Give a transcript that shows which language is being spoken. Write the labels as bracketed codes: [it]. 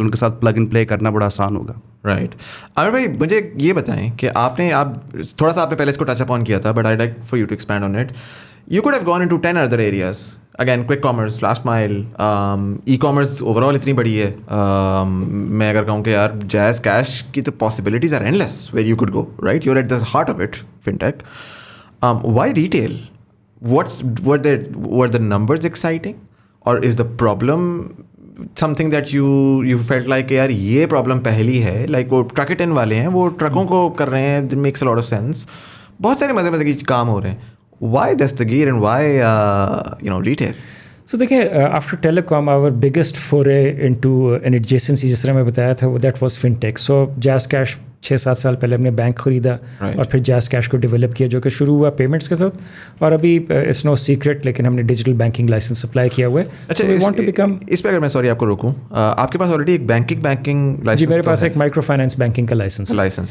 [hi] उनके साथ plug and play करना बड़ा आसान होगा. [en] Right. [hi] आमिर भाई मुझे ये बताएं कि आप थोड़ा सा आपने पहले इसको टच अपॉन किया था, [en] but I'd like for you to expand on it. You could have gone into 10 other areas. Again, quick commerce, last mile, e-commerce overall [hi] इतनी बड़ी है. मैं अगर कहूँ कि यार जैज़ कैश की तो [en] possibilities are endless where you could go, right? You're at the heart of it, fintech. Why retail? Were the numbers exciting? Or is the problem something that you felt like [hi] यार ये problem पहली है, [en] like [hi] वो truck it in वाले हैं, वो ट्रकों को कर रहे हैं, [en] it makes a lot of sense. [hi] बहुत सारे मज़े की काम हो रहे हैं. [en] Why Dastagir and why retail? So देखिए, after telecom our biggest foray into an adjacency [hi] जिस तरह मैं बताया था, [en] that was fintech. So Jazz Cash [hi] 6-7 साल पहले हमने बैंक खरीदा और फिर जैज़ कैश को डेवलप किया, जो कि शुरू हुआ पेमेंट्स के साथ, और अभी [en] it's no secret [hi] लेकिन हमने डिजिटल बैंकिंग लाइसेंस अप्लाई किया हुआ है. अच्छा, [en] we want to become, [hi] इस पे अगर मैं सॉरी आपको रोकूं, आपके पास ऑलरेडी एक बैंकिंग लाइसेंस? जी, मेरे पास एक माइक्रो फाइनेंस बैंकिंग का लाइसेंस